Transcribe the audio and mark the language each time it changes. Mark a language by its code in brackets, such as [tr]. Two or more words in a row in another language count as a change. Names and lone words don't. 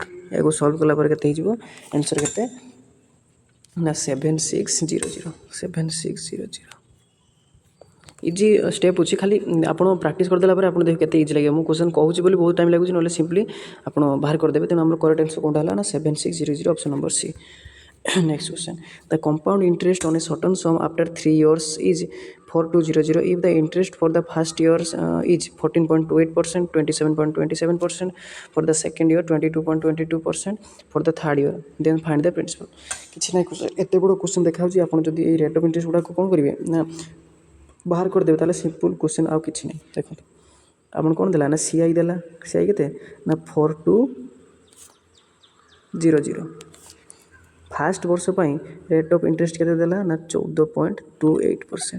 [or] ଏହାକୁ ସଲ୍ଭ କଲା ପରେ କେତେ ହେଇଯିବ ଆନ୍ସର୍ କେତେ ନା 7600, 7600। [en] easy step [or] ଅଛି, ଖାଲି ଆପଣ ପ୍ରାକ୍ଟିସ୍ କରିଦେଲା ପରେ ଆପଣ ଦେଖିବେ କେତେ ଇଜି ଲାଗିବ। ମୁଁ କ୍ୱେଶ୍ଚନ୍ କହୁଛି ବୋଲି ବହୁତ ଟାଇମ୍ ଲାଗୁଛି, ନହେଲେ ସିମ୍ପଲି ଆପଣ ବାହାର କରିଦେବେ। ତେଣୁ ଆମର [en] correct answer [or] କେଉଁଟା ହେଲା ନା 7600 [en] option number C. Next question. The compound interest on a certain sum after 3 years is 4200 if the interest for the first year is 14.28%, 27.27%, for the second year 22.22%, for the third year. Then find the principal. [or] କିଛି ନାହିଁ ଏତେ ବଡ଼ କ୍ୱେଶ୍ଚନ୍ ଦେଖାହେଉଛି। ଆପଣ ଯଦି ଏଇ [en] rate of interest [or] ଗୁଡ଼ାକୁ କ'ଣ କରିବେ ନା ବାହାର କରିଦେବେ ତାହେଲେ [en] simple question [or] ଆଉ କିଛି ନାହିଁ। ଦେଖନ୍ତୁ ଆପଣ କ'ଣ ଦେଲା ନା ସିଆଇ ଦେଲା, ସିଆଇ କେତେ ନା 4200। ଫାର୍ଷ୍ଟ ବର୍ଷ ପାଇଁ [en] rate of interest [or] କେତେ ଦେଲା ନା 14.28%।